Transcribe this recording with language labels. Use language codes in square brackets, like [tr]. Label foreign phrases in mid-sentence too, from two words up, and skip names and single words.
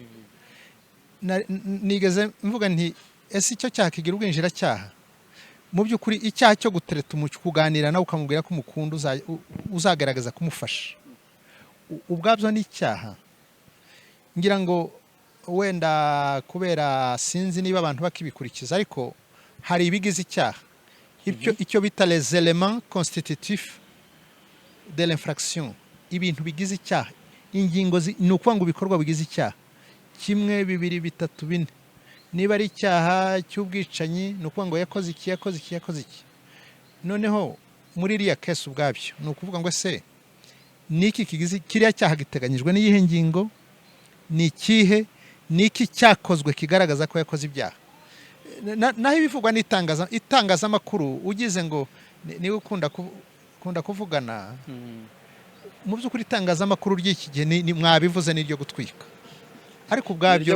[rw] nigeze mvuga nti ese icyo cyaha kigira ubwinjiracyaha mu by'ukuri icyaha cyo gutereta umucyo kuganira nawe ukamubwira ko umukunda uzagaragaza kumufasha ubwabyo ni icyaha ngira ngo wenda kubera sinzi niba abantu bakibikurikiza ariko hari ibigize icyaha icyo bita [fr] les éléments constitutifs de l'infraction [rw] ibintu bigize icyaha ingingo ni ukuvuga ngo ibikorwa bigize icyaha 1 2 3 4 niba ari icyaha cy'ubwicanyi ni ukuvuga ngo yakoze iki noneho muri iriya case ubwabyo ni ukuvuga ngo ese niki kigize kiriya cyaha giteganyijwe n'iyihe ngingo ni ikihe niki cyakozwe kigaragaza ko yakoze ibyaha naho ibivugwa n'itangazamakuru ugize ngo niwe ukunda kuvugana mu by'ukuri itangazamakuru ry'iki gihe mwabivuze n'iryo gutwika ariko ubwabyo